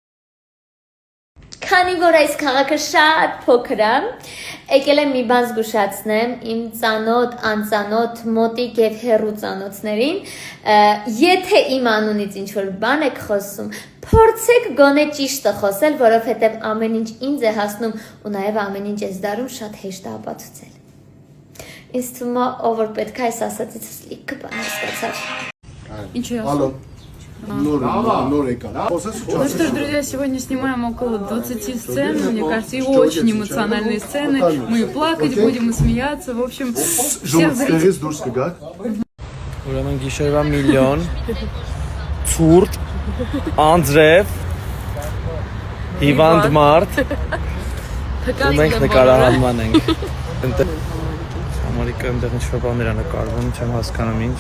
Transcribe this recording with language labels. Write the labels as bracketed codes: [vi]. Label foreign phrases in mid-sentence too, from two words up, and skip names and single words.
[hy] Քանի որ այս քաղաքը շատ փոքր է, եկել եմ մի բան զգուշացնեմ իմ ծանոթ, անծանոթ, մոտիկ եւ հեռու ծանոթներին, եթե իմ անունից ինչ-որ բան եք խոսում, փորձեք գոնե ճիշտը խոսել, որովհետեւ ամեն ինչ ինձ է հասնում ու նաեւ ամեն ինչ ես դարում շատ հեշտ է ապացուցել։ Ինձ թվում է, ով որ պետք է այս ասածից լիքը բան հասկացավ։ Ինչ է ասում։ Нор եկան։ [ru] Ну что ж, друзья, сегодня снимаем около 20 сцен, мне кажется, и очень эмоциональные сцены. Мы и плакать будем, и смеяться, в общем, всех зрителей. [hy] Ուրեմն գիշերվա միլիոն, ցուրտ, անձրև, հիվանդ մարդ, ու մենք նկարահանման ենք։ Համարիկը այնտեղ ինչ-որ բաներ է նկարվում, չեմ հասկանում ինչ։